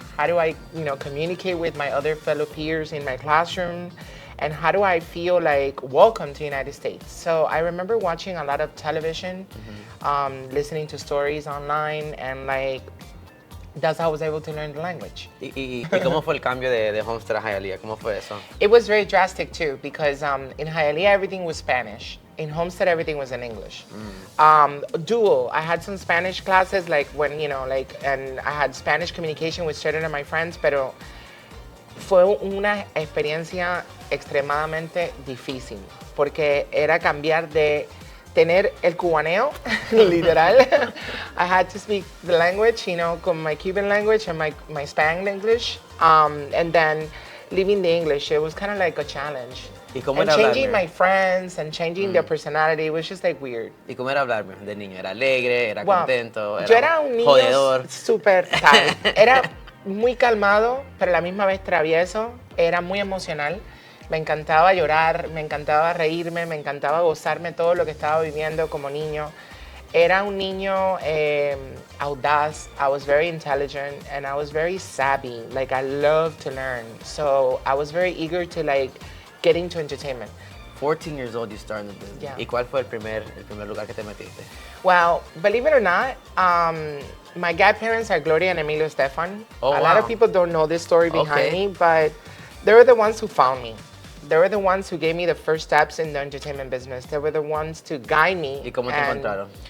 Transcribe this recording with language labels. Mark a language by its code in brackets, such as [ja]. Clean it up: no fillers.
[en] How do I, communicate with my other fellow peers in my classroom? And how do I feel like welcome to the United States? So I remember watching a lot of television, listening to stories online, and that's how I was able to learn the language. [es] ¿Y cómo fue el cambio de Homestead a Hialeah? ¿Cómo fue eso? [en] It was very drastic too because in Hialeah everything was Spanish. In Homestead everything was in English. Dual. I had some Spanish classes and I had Spanish communication with certain of my friends, [es] pero fue una experiencia extremadamente difícil porque era cambiar de tener el cubaneo, literal. [en] I had to speak the language, con my Cuban language and my Spanglish English, and then leaving the English. It was kind of like a challenge. [es] ¿Y cómo [en] and [es] era [en] changing [es] Vladimir? [en] My friends and changing their personality was just like weird. [es] ¿Y cómo era Vladimir de niño? ¿Era alegre? ¿Era contento? Yo era un niño jodedor? Súper tal. Era muy calmado, pero a la misma vez travieso. Era muy emocional. Me encantaba llorar, me encantaba reírme, me encantaba gozarme todo lo que estaba viviendo como niño. Era un niño audaz. [en] I was very intelligent and I was very savvy. I loved to learn. So I was very eager to get into entertainment. 14 years old, you started in the business. Yeah. [es] ¿Y cuál fue el primer lugar que te metiste? [en] Well, believe it or not, my godparents are Gloria and Emilio Estefan. Oh, a lot of people don't know this story behind Okay. me, but they were the ones who found me. They were the ones who gave me the first steps in the entertainment business. They were the ones to guide me. [es] ¿Y cómo te encontraron?